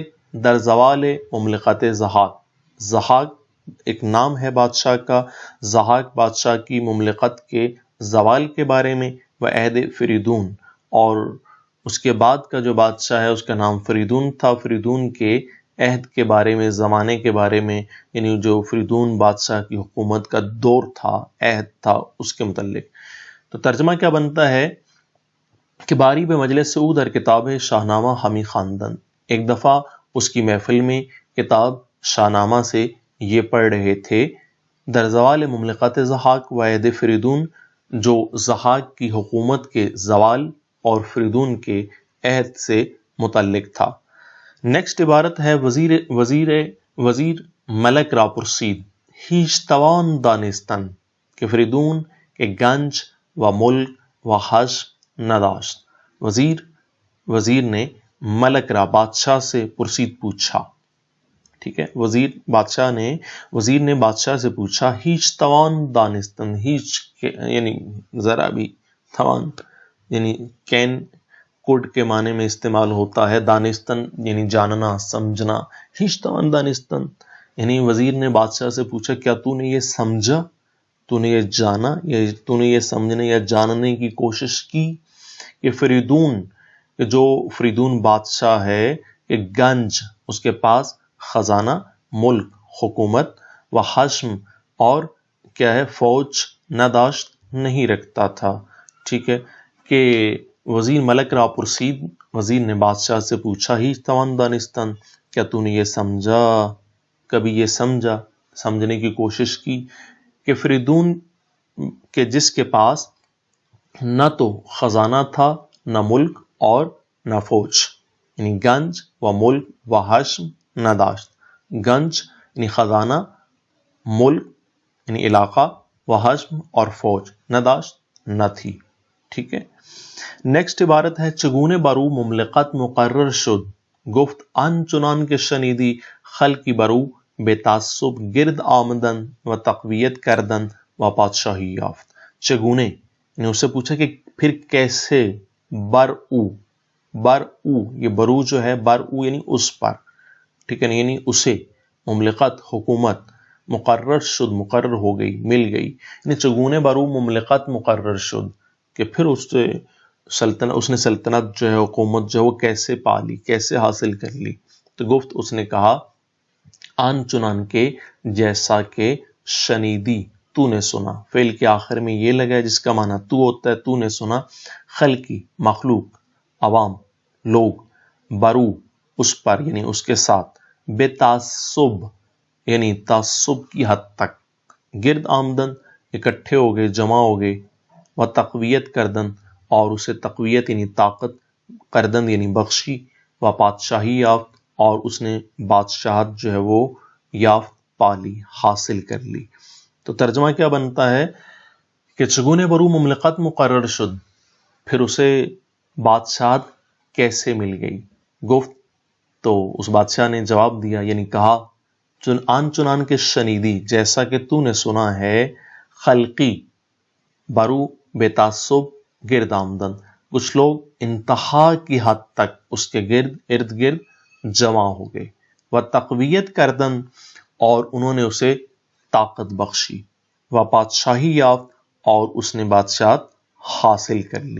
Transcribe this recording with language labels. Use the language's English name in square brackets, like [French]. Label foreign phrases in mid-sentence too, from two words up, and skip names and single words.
[Persian] در زوال مملکت ضحاک، [Urdu] ضحاک ایک نام ہے بادشاہ کا، ضحاک بادشاہ کی مملکت کے زوال کے بارے میں، [Persian] و عہد فریدون، [Urdu] اور اس کے بعد کا جو بادشاہ ہے اس کا نام فریدون تھا، فریدون کے عہد کے بارے میں، زمانے کے بارے میں، یعنی جو فریدون بادشاہ کی حکومت کا دور تھا، عہد تھا، اس کے متعلق۔ تو ترجمہ کیا بنتا ہے کہ [Persian] باری بے مجلس او در کتاب شاہنامہ ہمی خواندند، [Urdu] ایک دفعہ اس کی محفل میں کتاب شاہنامہ سے یہ پڑھ رہے تھے، [Persian] در زوال مملکت ضحاک و عہد فریدون، [Urdu] جو ضحاک کی حکومت کے زوال اور فریدون کے عہد سے متعلق تھا۔ نیکسٹ عبارت ہے [Persian] وزیر ملک را پرسید، ہیچ توان دانستن کہ فریدون کے گنج و ملک و حشم نداشت۔ [Urdu] وزیر نے [Persian] ملک را [Urdu] بادشاہ سے پرسید پوچھا، ٹھیک ہے، وزیر نے بادشاہ سے پوچھا، [Persian] ہیچ توان دانستن، [Urdu] ہیچ یعنی ذرا بھی، توان یعنی [English] can could [Urdu] کے معنی میں استعمال ہوتا ہے، دانستن یعنی جاننا، سمجھنا، [Persian] ہیچ توان [Urdu] دانستن یعنی وزیر نے بادشاہ سے پوچھا، کیا تو نے یہ سمجھا، تو نے یہ جانا، یا تو نے یہ سمجھنے یا جاننے کی کوشش کی کہ فریدون، کہ جو فریدون بادشاہ ہے، کہ گنج اس کے پاس خزانہ، ملک حکومت، [Persian] و حشم [Urdu] اور کیا ہے فوج، نداشت نہیں رکھتا تھا، ٹھیک ہے، کہ [Persian] وزیر ملک را پرسید، [Urdu] وزیر نے بادشاہ سے پوچھا، [Persian] ہی توان [Urdu] دانستن، کیا تو نے یہ سمجھا، کبھی یہ سمجھا، سمجھنے کی کوشش کی کہ فریدون کے جس کے پاس نہ تو خزانہ تھا، نہ ملک اور نہ فوج، یعنی [Persian] گنج و ملک و حشم نداشت، [Urdu] گنج یعنی خزانہ، ملک یعنی علاقہ، [Persian] و حشم [Urdu] اور فوج نداشت نہ تھی، ٹھیک ہے۔ نیکسٹ عبارت ہے [Persian] چگونے برو مملکت مقرر شد، گفت ان چنان کے شنیدی خلقی برو بے تعصب گرد آمدن و تقویت کردن و بادشاہی یافت۔ [Urdu] چگونے نے اس سے پوچھا کہ پھر کیسے، برعو یہ برو جو ہے، برعو یعنی اس پر، ٹھیک ہے، یعنی اسے، مملکت حکومت، [Persian] مقرر شد [Urdu] مقرر ہو گئی، مل گئی، [Persian] یعنی چگونے برو مملکت مقرر شد، [Urdu] کہ پھر اس نے سلطنت جو ہے، حکومت جو ہے وہ کیسے پالی، کیسے حاصل کر لی۔ تو گفت اس نے کہا، [Persian] آن چنان کے [Urdu] جیسا کہ شنیدی تو نے سنا، فعل کے آخر میں یہ لگا ہے جس کا معنی تو ہوتا ہے، تو نے سنا، خلقی مخلوق، عوام لوگ، برو اس پر یعنی اس کے ساتھ، [Persian] بے تعصب [Urdu] یعنی تعصب کی حد تک، [Persian] گرد آمدن [Urdu] اکٹھے ہو گئے، جمع ہو گئے، [Persian] و تقویت کردن [Urdu] اور اسے تقویت یعنی طاقت، کردن یعنی بخشی، [Persian] و بادشاہی یافت [Urdu] اور اس نے بادشاہت جو ہے وہ یافت، پالی، حاصل کر لی۔ تو ترجمہ کیا بنتا ہے کہ [Persian] چگونے برو مملکت مقرر شد، [Urdu] پھر اسے بادشاہت کیسے مل گئی، گفت تو اس بادشاہ نے جواب دیا یعنی کہا، [Persian] چنان کے شنیدی [Urdu] جیسا کہ تو نے سنا ہے، [Persian] خلقی برو بے تعصب گرد آمدن، [Urdu] کچھ لوگ انتہا کی حد تک اس کے ارد گرد جمع ہو گئے، [Persian] و تقویت کردن [Urdu] اور انہوں نے اسے طاقت بخشی، [Persian] و بادشاہی یافت [Urdu] اور اس نے بادشاہت حاصل کر لی۔